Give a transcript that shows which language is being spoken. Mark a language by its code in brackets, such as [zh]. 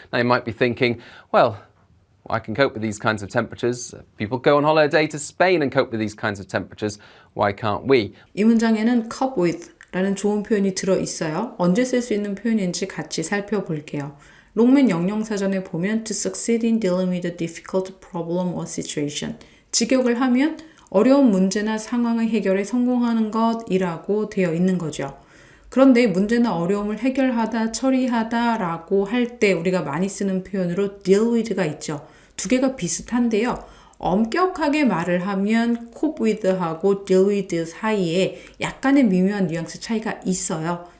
[en] Now you might be thinking, well, I can cope with these kinds of temperatures. People go on holiday to Spain and cope with these kinds of temperatures. Why can't we? [ko] 이 문장에는 cope with 라는 좋은 표현이 들어있어요. 언제 쓸 수 있는 표현인지 같이 살펴볼게요. 롱맨 영영사전에 보면 [en] to succeed in dealing with a difficult problem or situation. [ko] 직역을 하면 어려운 문제나 상황의 해결에 성공하는 것이라고 되어 있는 거죠. 그런데 문제나 어려움을 해결하다, 처리하다 라고 할 때 우리가 많이 쓰는 표현으로 deal with가 있죠. 두 개가 비슷한데요. 엄격하게 말을 하면 cope with하고 deal with 사이에 약간의 미묘한 뉘앙스 차이가 있어요.